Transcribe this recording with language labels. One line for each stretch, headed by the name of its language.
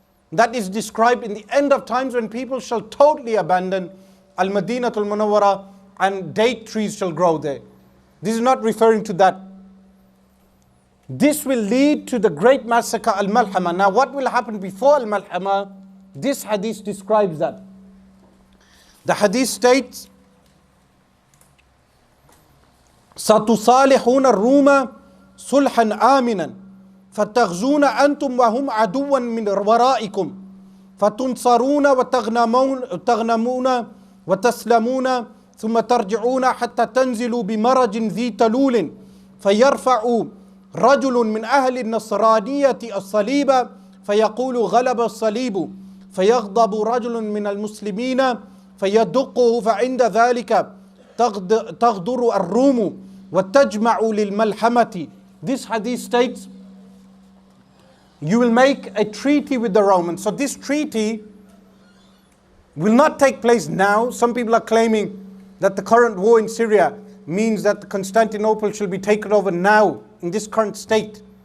English: That is described in the end of times, when people shall totally abandon Al-Madinatul Munawwara and date trees shall grow there. This is not referring to that. This will lead to the great massacre Al-Malhama. Now what will happen before Al-Malhama? This hadith describes that. The hadith states
Arabic: ستصالحون الروم صلحا آمنا فتغزون أنتم وهم عدوا من ورائكم فتنصرون وتغنمون وتسلمون ثم ترجعون حتى تنزلوا بمرج ذي تلول فيرفع رجل من أهل النصرانية الصليب فيقول غلب الصليب فيغضب رجل من المسلمين فيدقه فعند ذلك تغدر الروم وتجمع للملحمة.
English: This hadith states, you will make a treaty with the Romans. So this treaty will not take place now. Some people are claiming that the current war in Syria means that Constantinople shall be taken over now in this current state.